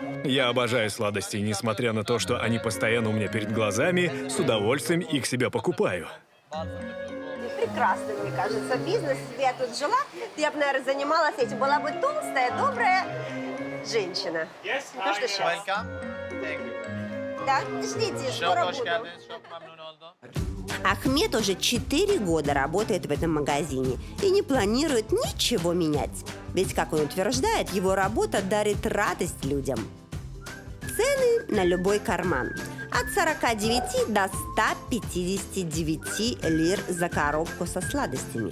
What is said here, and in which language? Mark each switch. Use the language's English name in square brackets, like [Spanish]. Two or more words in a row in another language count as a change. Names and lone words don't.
[Russian] Я обожаю сладости, несмотря на то, что они постоянно у меня перед глазами, с удовольствием их себе покупаю. Прекрасный, мне кажется, бизнес. Если я тут жила, я бы, наверное, занималась этим. Была бы толстая, добрая женщина. Ну что сейчас? [English] Welcome. Thank you. [Russian] Да, ждите, скоро [Turkish] Çok hoş [Russian] буду. [Turkish] geldiniz. Çok memnun oldum. [Russian] Ахмед уже 4 года работает в этом магазине и не планирует ничего менять. Ведь, как он утверждает, его работа дарит радость людям. Цены на любой карман. От 49 до 159 лир за коробку со сладостями.